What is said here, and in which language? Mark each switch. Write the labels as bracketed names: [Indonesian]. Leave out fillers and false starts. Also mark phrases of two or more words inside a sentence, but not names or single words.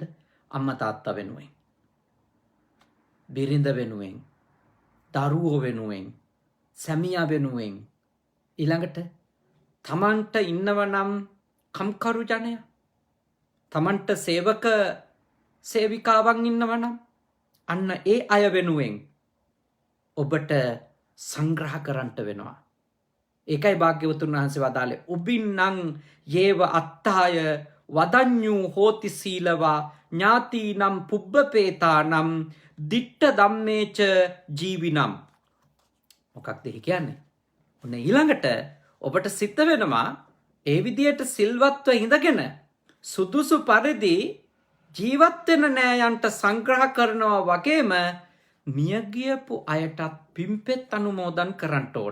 [Sinhala] අම්මා තාත්තා වෙනුවෙන්, බිරිඳ වෙනුවෙන්, දරුවෝ වෙනුවෙන්, සැමියා වෙනුවෙන්, ඊළඟට තමන්ට ඉන්නව නම් කම්කරු ජනයා, තමන්ට සේවක සේවිකාවන් ඉන්නව නම් අන්න ඒ අය වෙනුවෙන් ඔබට සංග්‍රහ කරන්නට වෙනවා. ඒකයි භාග්‍යවතුන් වහන්සේ වදාළේ [Pali] ඔබින්නම් යේව අත්තාය වදඤ්ඤු හෝති සීලවා ඥාතිනම් පුබ්බපේතානම් දිට්ඨ ධම්මේච ජීවිනම්. [Sinhala] මොකක්ද ඒ කියන්නේ? ඔන්න ඊළඟට ඔබට සිත වෙනවා ඒ විදියට සිල්වත්ව ඉඳගෙන සුදුසු පරිදි ජීවත් වෙන නෑයන්ට සංග්‍රහ කරනවා වගේම මියගියපු අයටත් පිම්පෙත් අනුමෝදන් කරන්න ඕන.